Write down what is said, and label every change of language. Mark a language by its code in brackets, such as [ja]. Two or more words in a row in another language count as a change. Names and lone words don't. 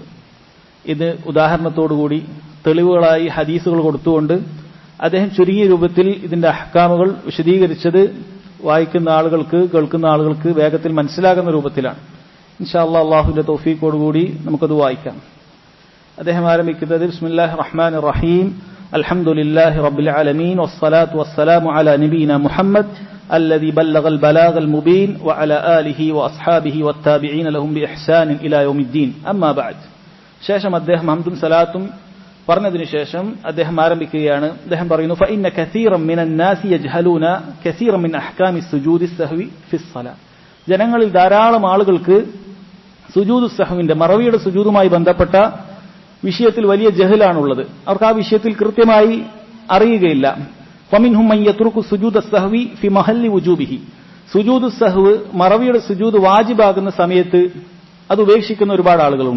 [ml] ഇത് ഉദാഹരണത്തോടുകൂടി തെളിവുകളായി ഹദീസുകൾ കൊടുത്തുകൊണ്ട് അദ്ദേഹം ചുരുങ്ങിയ രൂപത്തിൽ ഇതിന്റെ അഹ്കാമുകൾ വിശദീകരിച്ചത് വായിക്കുന്ന ആളുകൾക്ക്, കേൾക്കുന്ന ആളുകൾക്ക് വേഗത്തിൽ മനസ്സിലാകുന്ന രൂപത്തിലാണ്. [ar] إن شاء الله [ml] അല്ലാഹുവിന്റെ തൗഫീഖോടുകൂടി നമുക്കത് വായിക്കാം. അദ്ദേഹം ആരംഭിക്കുന്നത് [ar] بسم الله الرحمن الرحيم. الحمد لله رب العالمين والصلاة والسلام على نبينا محمد الذي بلغ البلاغ المبين وعلى آله وأصحابه والتابعين لهم بإحسان إلى يوم الدين. أما بعد. [ml] ശേഷം അദ്ദേഹം ഹംദും സലാത്തും പറഞ്ഞതിനു ശേഷം അദ്ദേഹം ആരംഭിക്കുകയാണ്. അദ്ദേഹം പറയുന്നു [ar] فإن كثيرا من الناس يجهلون كثيرا من أحكام السجود السهو في الصلاة. [ml] ജനങ്ങളിൽ ധാരാളം ആളുകൾക്ക് സുജൂദ് സഹ്വിന്റെ മറവിയുടെ സുജൂദുമായി ബന്ധപ്പെട്ട വിഷയത്തിൽ വലിയ ജഹലാണുള്ളത്. അവർക്ക് ആ വിഷയത്തിൽ കൃത്യമായി അറിയുകയില്ല. [ar] فمنهم من يترك سجود السهو في محل وجوبه. سجود سهو, [ml] മറവിയുടെ സുജൂദ് വാജിബാകുന്ന സമയത്ത് അത് ഉപേക്ഷിക്കുന്ന ഒരുപാട് ആളുകളുണ്ട്.